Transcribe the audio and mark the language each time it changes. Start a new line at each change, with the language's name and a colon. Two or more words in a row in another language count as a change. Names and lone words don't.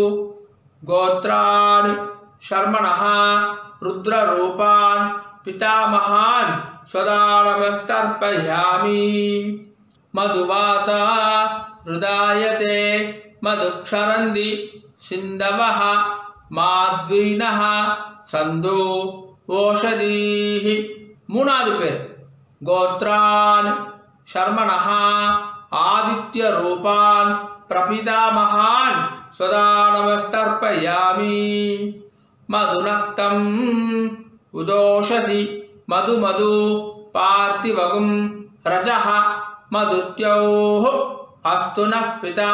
Sanskrit: गोत्रान् शर्मणः रुद्ररूपान् पितामहान् स्वदानमस्तर्पयामि. मधुवाता हृदायते मधुक्षरन्ति सिन्धवः माध्वीनः सन्धो ओषधीः.
Tamil: மூணாவது பேர்.
Sanskrit: गोत्रान् शर्मणः आदित्य रूपान् प्रपितामहान् स्वधानमस्तर्पयामि. मधुनक्तम् उतोषसि मधु मधु पार्थिवं रजः मधुद्यौः अस्तु नः पिता.